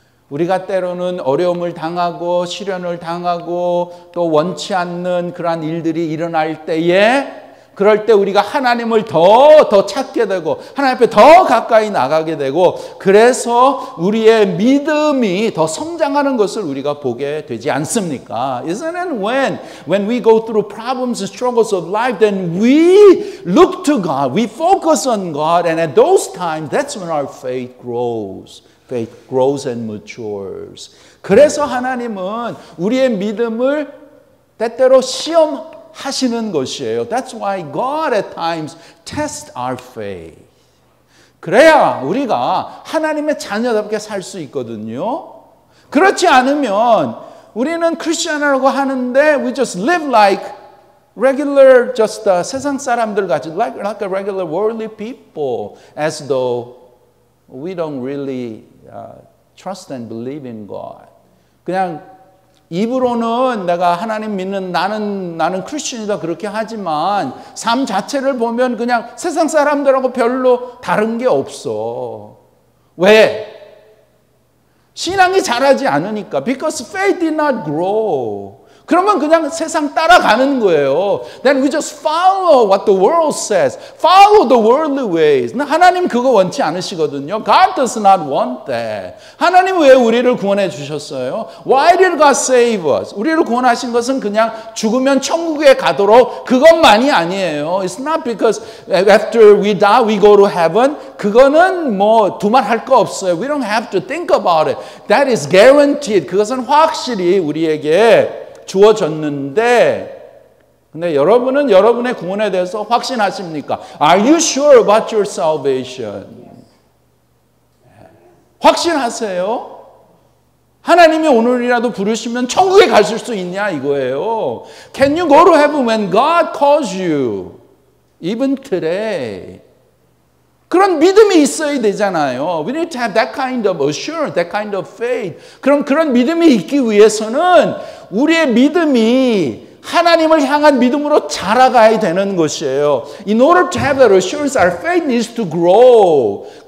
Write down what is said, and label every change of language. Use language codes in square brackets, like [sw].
[ko] 우리가 때로는 어려움을 당하고 시련을 당하고 또 원치 않는 그러한 일들이 일어날 때에 그럴 때 우리가 하나님을 더 찾게 되고 하나님 앞에 더 가까이 나가게 되고 그래서 우리의 믿음이 더 성장하는 것을 우리가 보게 되지 않습니까? [en] Isn't it when we go through problems and struggles of life, then we look to God, we focus on God, and at those times, that's when our faith grows. Faith grows and matures. [ko] 그래서 하나님은 우리의 믿음을 때때로 시험하시는 것이에요. [en] That's why God at times tests our faith. [ko] 그래야 우리가 하나님의 자녀답게 살 수 있거든요. 그렇지 않으면 우리는 크리스천이라고 하는데 [en] we just live like regular, just [ko] 세상 사람들 같이, [en] like a regular worldly people, as though we don't really trust and believe in God. [ko] 그냥 입으로는 내가 하나님 믿는 나는 크리스천이다 그렇게 하지만 삶 자체를 보면 그냥 세상 사람들하고 별로 다른 게 없어. 왜? 신앙이 자라지 않으니까. [en] Because faith did not grow. [ko] 그러면 그냥 세상 따라가는 거예요. [en] Then we just follow what the world says. Follow the worldly ways. [ko] 하나님 그거 원치 않으시거든요. [en] God does not want that. [ko] 하나님 왜 우리를 구원해 주셨어요? [en] Why did God save us? [ko] 우리를 구원하신 것은 그냥 죽으면 천국에 가도록 그것만이 아니에요. [en] It's not because after we die we go to heaven. [ko] 그거는 뭐 두말할 거 없어요. [en] We don't have to think about it. That is guaranteed. [ko] 그것은 확실히 우리에게 주어졌는데, 근데 여러분은 여러분의 구원에 대해서 확신하십니까? [en] Are you sure about your salvation? [ko] 확신하세요? 하나님이 오늘이라도 부르시면 천국에 가실 수 있냐 이거예요. [en] Can you go to heaven when God calls you? Even today. [ko] 그런 믿음이 있어야 되잖아요. [en] We need to have that kind of assurance, that kind of faith. [ko] 그런 믿음이 있기 위해서는 우리의 믿음이 하나님을 향한 믿음으로 자라가야 되는 것이에요. [en] In order to have that assurance, our faith needs to grow.